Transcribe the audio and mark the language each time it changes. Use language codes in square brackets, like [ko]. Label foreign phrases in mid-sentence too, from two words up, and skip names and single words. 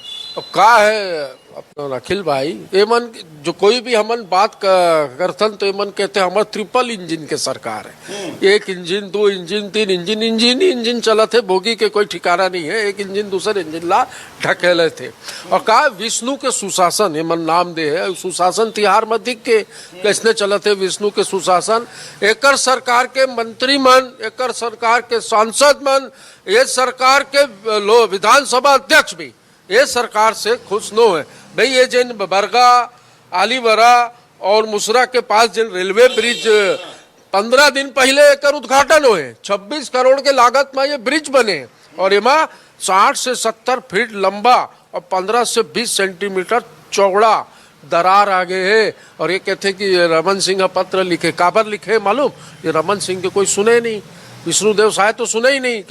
[hne] अब का है अपना अखिल भाई, ये मन जो कोई भी हमन बात करथन तो ये मन कहते हमार [en] triple engine [hne] के सरकार है, 1 इंजन 2 इंजन 3 इंजन, इंजन ही इंजन चलत है, बोगी के कोई ठिकाना नहीं है, एक इंजन दूसरे इंजन ला ढकेले थे। और का विष्णु के सुशासन ये मन नाम दे है, सुशासन तिहार में दिख के कैसने चलत है विष्णु के सुशासन। एकर सरकार के मंत्री मन, एकर सरकार के सांसद मन, ये सरकार के विधानसभा अध्यक्ष भी ये सरकार से खुश न है। भाई ये जिन बरगा, आलीवरा और मुसरा के पास जिन [en] railway bridge [hne] 15 दिन पहले एकर उद्घाटन हुए, 26 करोड़ के लागत में ये ब्रिज बने और इमा 60 से 70 फीट लंबा और 15 से 20 सेंटीमीटर चौड़ा दरार आ गए है। और ये कहते कि रमन सिंह पत्र लिखे, काबर लिखे मालूम, ये रमन सिंह के कोई सुने नहीं, विष्णुदेव साय तो सुने ही नहीं।